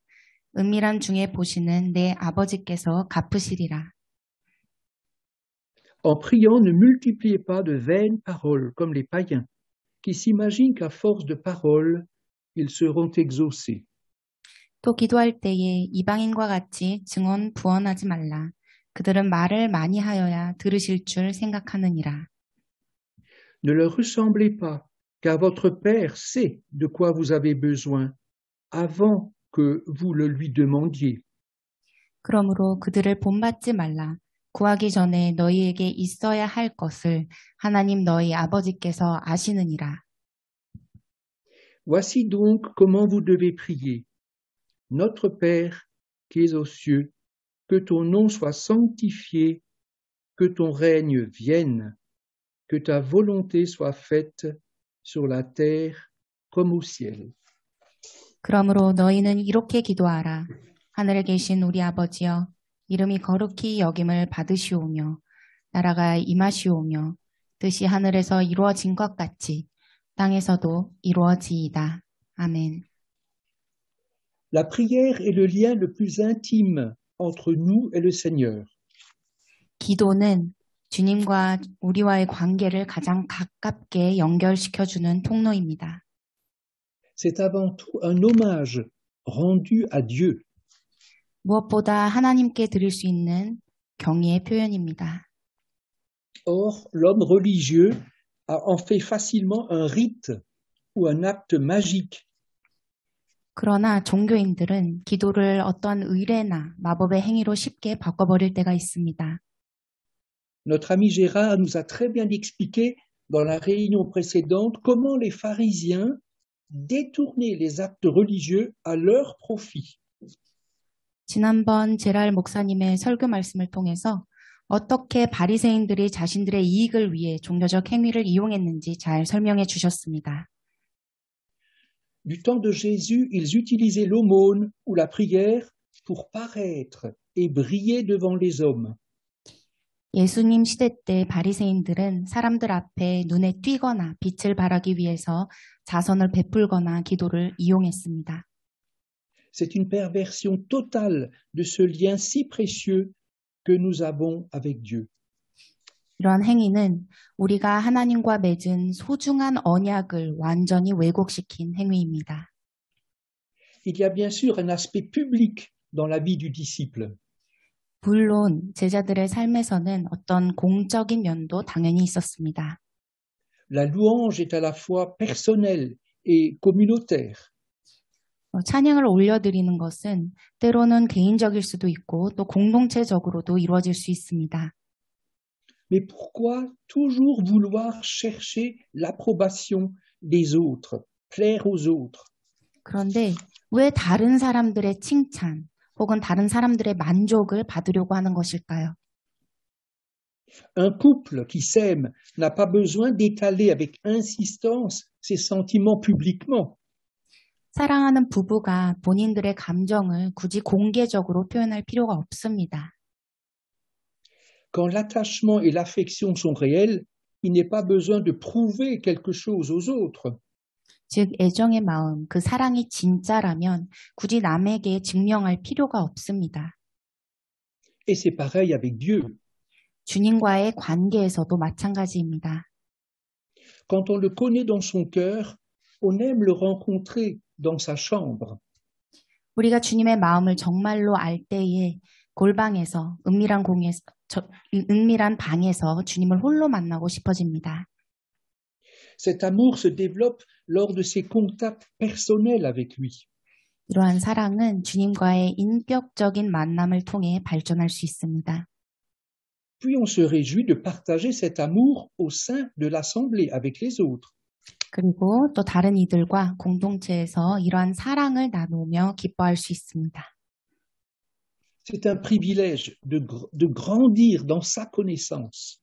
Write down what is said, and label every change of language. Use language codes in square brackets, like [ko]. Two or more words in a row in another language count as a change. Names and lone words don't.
[ko] 은밀함 중에 보시는 내 아버지께서 갚으시리라. [fr] En priant, ne multipliez pas de vaines paroles comme les païens, qui s'imaginent qu'à force de paroles, ils seront exaucés. [ko] 또 기도할 때에 이방인과 같이 증언 부언하지 말라. 그들은 말을 많이 하여야 들으실 줄 생각하느니라. [fr] Ne leur ressemblez pas, car votre Père sait de quoi vous avez besoin avant que vous le lui demandiez. [ko] 그러므로 그들을 본받지 말라. 구하기 전에 너희에게 있어야 할 것을 하나님 너희 아버지께서 아시느니라. [fr] Voici donc comment vous devez prier. Notre Père qui es aux cieux, que ton nom soit sanctifié, que ton règne vienne, que ta volonté soit faite sur la terre comme au ciel. [ko] 그러므로 너희는 이렇게 기도하라. 하늘에 계신 우리 아버지여, 이름이 거룩히 여김을 받으시오며 나라가 임하시오며 뜻이 하늘에서 이루어진 것 같이 땅에서도 이루어지이다. 아멘. [fr] La prière est le lien le plus intime entre nous et le Seigneur. [ko] 기도는 주님과 우리와의 관계를 가장 가깝게 연결시켜주는 통로입니다. [fr] C'est avant tout un hommage rendu à Dieu. [ko] 무엇보다 하나님께 드릴 수 있는 경의의 표현입니다. [fr] Or, l'homme religieux en fait facilement un rite ou un acte magique. [ko] 그러나 종교인들은 기도를 어떤 의례나 마법의 행위로 쉽게 바꿔버릴 때가 있습니다. [fr] Notre ami Gérard nous a très bien expliqué dans la réunion précédente comment les pharisiens détournaient les actes religieux à leur profit. [ko] 지난번 제랄 목사님의 설교 말씀을 통해서 어떻게 바리새인들이 자신들의 이익을 위해 종교적 행위를 이용했는지 잘 설명해 주셨습니다. [fr] Du temps de Jésus, ils utilisaient l'aumône ou la prière pour paraître et briller devant les hommes. [ko] 예수님 시대 때 바리새인들은 사람들 앞에 눈에 띄거나 빛을 발하기 위해서 자선을 베풀거나 기도를 이용했습니다. [fr] C'est une perversion totale de ce lien si précieux que nous avons avec Dieu. [ko] 이러한 행위는 우리가 하나님과 맺은 소중한 언약을 완전히 왜곡시킨 행위입니다. [fr] Il y a bien sûr un aspect public dans la vie du disciple. [ko] 물론 제자들의 삶에서는 어떤 공적인 면도 당연히 있었습니다. [fr] La louange est à la fois personnelle et communautaire. [ko] 찬양을 올려드리는 것은 때로는 개인적일 수도 있고 또 공동체적으로도 이루어질 수 있습니다. [fr] Mais pourquoi toujours vouloir chercher l'approbation des autres, plaire aux autres? [ko] 그런데 왜 다른 사람들의 칭찬 혹은 다른 사람들의 만족을 받으려고 하는 것일까요? [fr] Un couple qui s'aime n'a pas besoin d'étaler avec insistance ses sentiments publiquement. [ko] 사랑하는 부부가 본인들의 감정을 굳이 공개적으로 표현할 필요가 없습니다. [fr] Quand l'attachement et l'affection sont réels, il n'est pas besoin de prouver quelque chose aux autres. [ko] 즉 애정의 마음, 그 사랑이 진짜라면 굳이 남에게 증명할 필요가 없습니다. [fr] Et c'est pareil avec Dieu. [ko] 주님과의 관계에서도 마찬가지입니다. [fr] Quand on le connaît dans son cœur, on aime le rencontrer dans sa chambre. [ko] 우리가 주님의 마음을 정말로 알 때에 골방에서 은밀한 방에서 주님을 홀로 만나고 싶어집니다. [fr] Cet amour se développe lors de ses contacts personnels avec lui. [ko] 이러한 사랑은 주님과의 인격적인 만남을 통해 발전할 수 있습니다. [fr] Puis on se réjouit de partager cet amour au sein de l'assemblée avec les autres. [ko] 그리고 또 다른 이들과 공동체에서 이러한 사랑을 나누며 기뻐할 수 있습니다. [fr] C'est un privilège de grandir dans sa connaissance.